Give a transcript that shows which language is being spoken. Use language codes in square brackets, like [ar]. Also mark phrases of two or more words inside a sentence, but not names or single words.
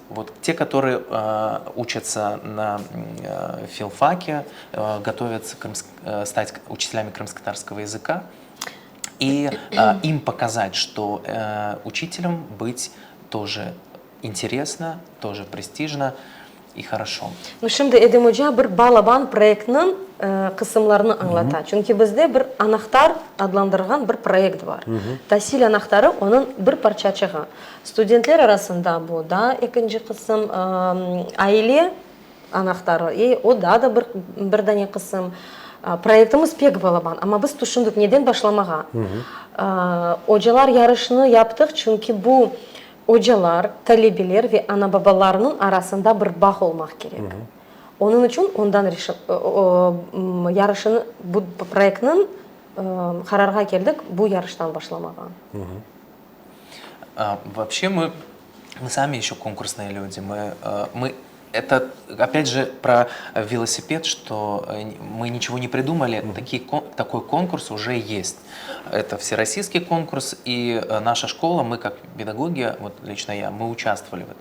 [ru] Вот те, которые учатся на филфаке, готовятся стать учителями крымско-татарского языка, и им показать, что учителем быть тоже интересно, тоже престижно и хорошо. Ну, [crh] şimdi Edem Hoca bir Balaban proyektinin kısımlarını anlata. Çünkü bizde bir anahtar adlandırılan bir proyekt var. Tahsil anahtarı onun bir parçacığı. Studentler arasında bu da ikinci kısım aile anahtarı. O da bir tane kısım. Proyektimiz pek Balaban ama biz düşündük neden başlamağa. Hocalar yarışını yaptık çünkü bu hocalar, talebeler ve ana babalarının arasında bir bağ olmak gerek. Onun için ondan yarışını, bu proyektinin kararına geldik bu yarıştan başlamağa. [ru] Вообще мы сами еще конкурсные люди. Это, опять же, про велосипед, что мы ничего не придумали. Такой конкурс уже есть. Это всероссийский конкурс, и наша школа, мы как педагоги, вот лично я, мы участвовали в этом.